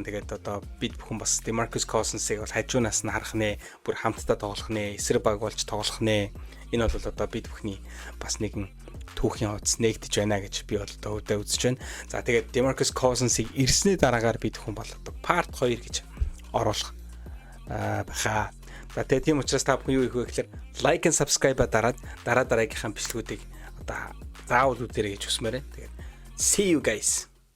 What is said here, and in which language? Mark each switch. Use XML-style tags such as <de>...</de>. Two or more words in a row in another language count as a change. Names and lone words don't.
<mn>Тэгээд одоо бид бүхэн бас Demarcus Cousins-ыг бол хажуунаас нь харах нэ, бүр хамтдаа тоглох нэ, эсрэг баг болж тоглох нэ. Энэ бол одоо бид бүхний бас нэгэн түүхийн хуудас нээгдэж байна гэж би бол одоо өвдөө үзэж байна. За тэгээд Demarcus Cousins-ыг ирсний дараагаар бид бүхэн бол одоо part 2 гэж оруулах баха. За тэгээд тийм учраас та бүхэн юу хийх вэ гэхээр</mn> <en>like and subscribe</en> <mn>дараад дараагийнхаа бичлэгүүдийг одоо заавал үзээрэй гэж хүсмээрээ.</mn> <en>Тэгээд see you guys.</en>